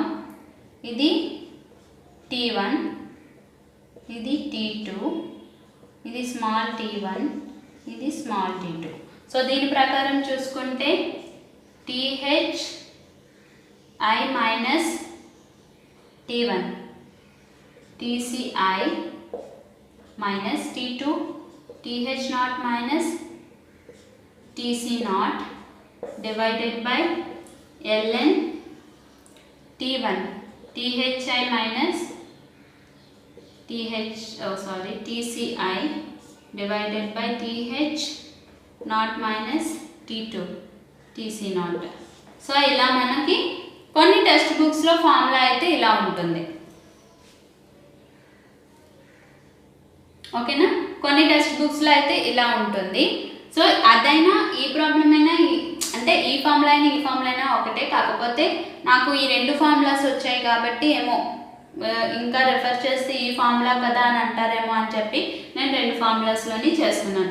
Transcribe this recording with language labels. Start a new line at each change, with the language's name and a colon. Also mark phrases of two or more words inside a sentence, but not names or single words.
Telugu: ఇది T1, ఇది T2, ఇది స్మాల్ t1, ఇది స్మాల్ t2. సో దీని ప్రకారం చూసుకుంటే THI మైనస్ T1,
English: TCI minus T2, TH naught minus TC naught divided by ln T1, THI minus TCI divided by TH naught minus T2, TC naught.
Telugu: సో ఇలా మనకి కొన్ని
English: text books
Telugu: ఫార్ములా అయితే ఇలా ఉంటుంది. ఓకేనా, కొన్ని
English: text books
Telugu: అయితే ఇలా ఉంటుంది. సో అదైనా ఈ ప్రాబ్లం అయినా అంటే ఈ ఫార్ములా అయినా ఒకటే, కాకపోతే నాకు ఈ రెండు ఫార్ములాస్ వచ్చాయి కాబట్టి ఏమో ఇంకా రెఫర్ చేస్తే ఈ ఫార్ములా కదా అని అంటారేమో అని చెప్పి నేను రెండు ఫార్ములాస్లోని చేస్తున్నాను.